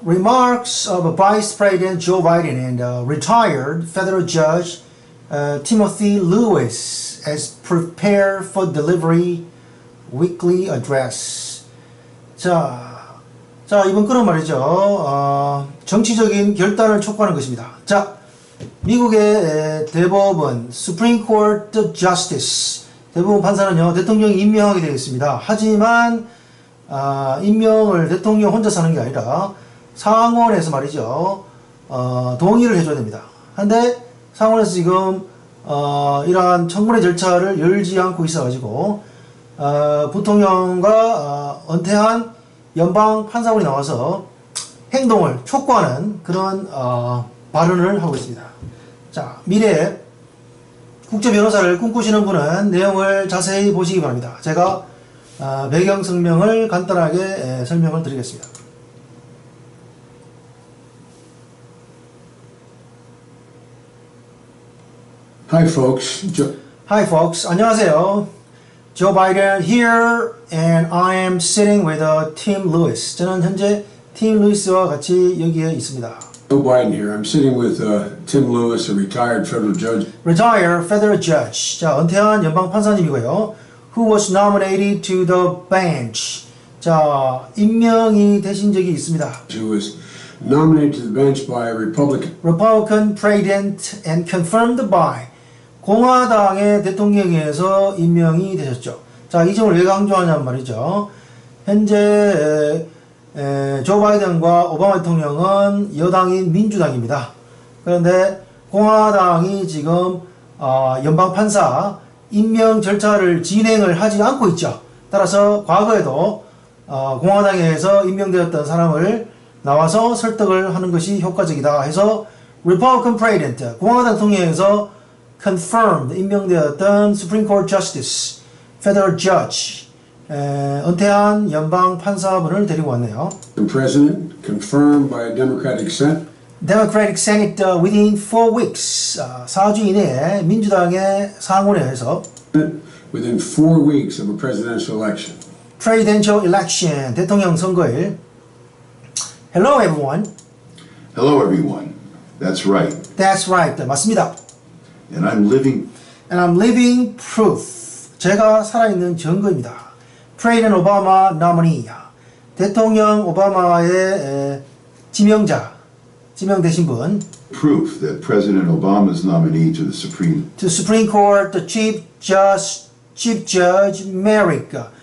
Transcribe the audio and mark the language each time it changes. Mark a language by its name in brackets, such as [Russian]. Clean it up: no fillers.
[English] Remarks of Vice President Joe Biden and retired federal judge Timothy Lewis as prepare for delivery weekly address. [Korean] 자, 이번 글은 말이죠. 정치적인 결단을 촉구하는 것입니다. 자, 미국의 대법원 [English] Supreme Court Justice [Korean] 대법원 판사는요. 대통령이 임명하게 되어 있습니다. 하지만 임명을 대통령 혼자서 하는 게 아니라 상원에서 말이죠. 동의를 해줘야 됩니다. 근데 상원에서 지금 이러한 청문회 절차를 열지 않고 있어가지고 부통령과 은퇴한 연방 판사원이 나와서 행동을 촉구하는 그런 발언을 하고 있습니다. 자, 미래에 국제 변호사를 꿈꾸시는 분은 내용을 자세히 보시기 바랍니다. 제가 배경 설명을 간단하게 설명을 드리겠습니다. [English] Hi folks. Hi folks. [Korean] 안녕하세요. [English] Joe Biden here and I am sitting with Tim Lewis. [Korean] 저는 현재 팀 루이스와 같이 여기에 있습니다. [English] Joe Biden here. I'm sitting with Tim Lewis, a retired federal judge. Retired federal judge. [Korean] 자, 은퇴한 연방 판사님이고요. [English] Who was nominated to the bench. [Korean] 자, 임명이 되신 적이 있습니다. [English] Who was nominated to the bench by a Republican president and confirmed by [Korean] 공화당의 대통령에서 임명이 되셨죠. 자, 이 점을 왜 강조하냐면 말이죠. 현재 조 바이든과 오바마 대통령은 여당인 민주당입니다. 그런데 공화당이 지금 연방 판사 임명 절차를 진행을 하지 않고 있죠. 따라서 과거에도 공화당에서 임명되었던 사람을 나와서 설득을 하는 것이 효과적이다 해서 Republican President, 공화당 대통령에서 confirmed, 임명되었던 [English] Supreme Court Justice, Federal Judge, [Korean] 은퇴한 연방 판사분을 데리고 왔네요. [English] The President confirmed by a Democratic Senate. Democratic Senate within 4 weeks, [Korean] 4주 이내에 민주당의 상원에서 [English] Within 4 weeks of a presidential election. Presidential election, [Korean] 대통령 선거일. [English] Hello everyone. Hello everyone. That's right. That's right. [Korean] 맞습니다. [English] And I'm living proof. [Korean] 제가 살아있는 증거입니다. [English] President Obama nominee. [Korean] 대통령 오바마의 지명되신 분. [English] proof that President Obama's nominee to the Supreme Court, the Chief Judge Merrick.